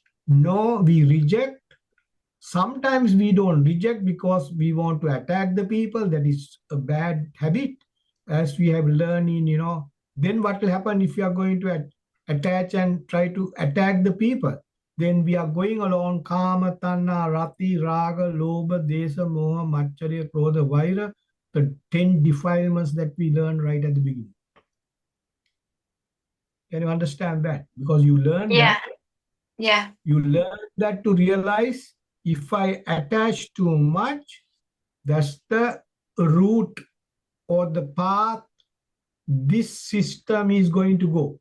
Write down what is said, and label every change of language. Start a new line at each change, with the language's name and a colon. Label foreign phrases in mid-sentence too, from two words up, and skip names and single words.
English: No, we reject. Sometimes we don't reject because we want to attack the people. That is a bad habit, as we have learned in, then what will happen if you are going to attach and try to attack the people? Then we are going along
Pali: kama, tanna, rati, raga, lobha, desa, moha, maccharya, krodha, vaira,
English: the 10 defilements that we learned right at the beginning. Can you understand that? Because you learn that. Yeah. You learn that to realize if I attach too much, that's the route or the path this system is going to go.